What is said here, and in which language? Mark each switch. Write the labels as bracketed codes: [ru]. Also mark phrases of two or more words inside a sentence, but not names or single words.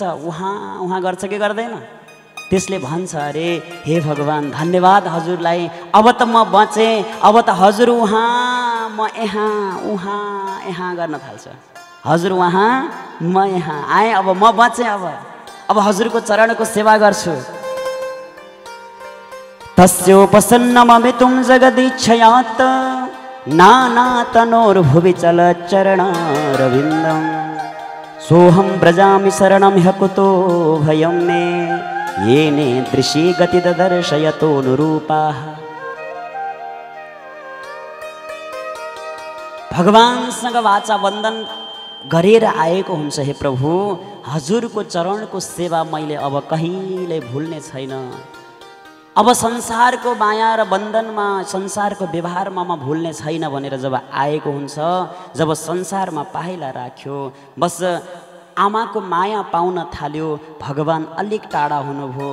[ne] उहाँ उहाँ गर्छ कि गर्दैन? त्यसले भन्छ, अरे हे भगवान, धन्यवाद हजुरलाई, अब त म बचेँ, अब त हजुर उहाँ, म यहाँ, उहाँ यहाँ गर्न थाल्छ। हजुर उहाँ, म यहाँ आएँ, अब म बचेँ, अब हजुरको चरणको सेवा गर्छु। [sa] तस्योपसन्नममितुं जगदीच्छयात् नानातनोर्भुवि चलच्चरणारविन्दं सोऽहं व्रजामि शरणं ह्यकुतो भयं मे येने दृशि गति ददर्शयतोऽनुरूपाः। [ne] भगवानसँग वाचा वन्दन गरेर आएको हुन्छ। हे प्रभु, हजुरको चरणको सेवा मैले अब कहिले भुल्ने छैन। अब संसारको माया र बन्धनमा, संसारको व्यवहारमा म भुल्ने छैन भनेर जब आएको हुन्छ, जब संसारमा पाइला राख्यो, बस आमाको माया पाउन थाल्यो, भगवान अलिक टाढा हुनुभयो।